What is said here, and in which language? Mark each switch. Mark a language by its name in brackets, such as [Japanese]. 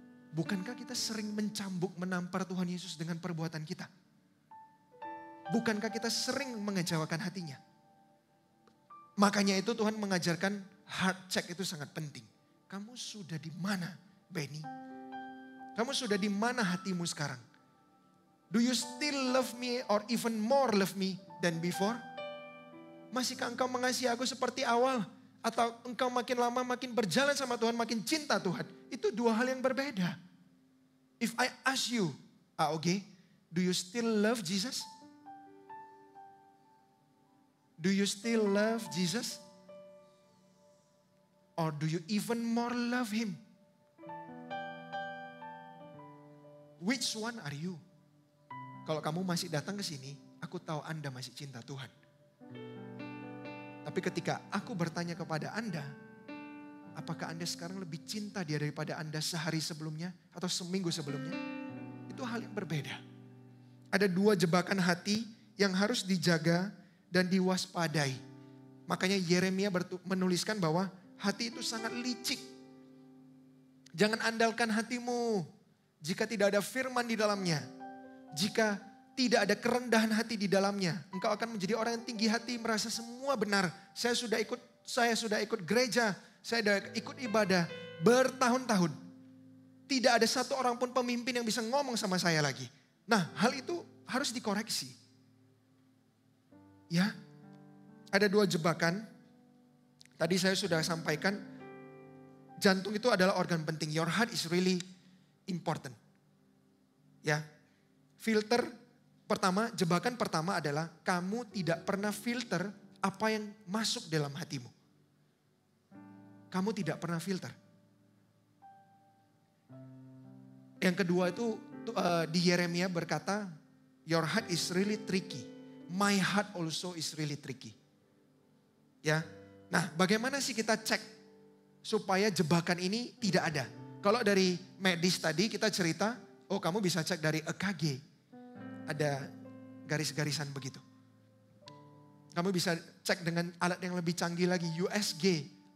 [Indonesian] Bukankah kita sering mencambuk, menampar Tuhan Yesus dengan perbuatan kita? Bukankah kita sering mengecewakan hatinya? Makanya itu Tuhan mengajarkan heart check itu sangat penting. Kamu sudah di mana, Benny? Kamu sudah di mana hatimu sekarang? [English] Do you still love me or even more love me than before? [Indonesian] Masihkah engkau mengasihi aku seperti awal? Atau engkau makin lama makin berjalan sama Tuhan, makin cinta Tuhan? Itu dua hal yang berbeda. [English] If I ask you, okay, do you still love Jesus? Do you still love Jesus? Or do you even more love Him? Which one are you? [Indonesian] Kalau kamu masih datang ke sini, aku tahu Anda masih cinta Tuhan. Tapi ketika aku bertanya kepada Anda, apakah Anda sekarang lebih cinta Dia daripada Anda sehari sebelumnya atau seminggu sebelumnya? Itu hal yang berbeda. Ada dua jebakan hati yang harus dijaga dan diwaspadai. Makanya Yeremia menuliskan bahwa hati itu sangat licik. Jangan andalkan hatimu jika tidak ada firman di dalamnya. Jika tidak ada kerendahan hati di dalamnya, engkau akan menjadi orang yang tinggi hati, merasa semua benar. Saya sudah ikut gereja, saya sudah ikut ibadah bertahun-tahun. Tidak ada satu orang pun pemimpin yang bisa ngomong sama saya lagi. Nah, hal itu harus dikoreksi. Ya, ada dua jebakan. Tadi saya sudah sampaikan, jantung itu adalah organ penting. [English] Your heart is really important. [Indonesian] Ya, filter pertama, jebakan pertama adalah kamu tidak pernah filter apa yang masuk dalam hatimu. Kamu tidak pernah filter. [English] Yang kedua itu di Yeremia berkata, your heart is really tricky. My heart also is really tricky. Ya, [Indonesian] Nah, bagaimana sih kita cek supaya jebakan ini tidak ada? Kalau dari medis tadi kita cerita, oh kamu bisa cek dari EKG. Ada garis-garisan begitu. Kamu bisa cek dengan alat yang lebih canggih lagi, USG.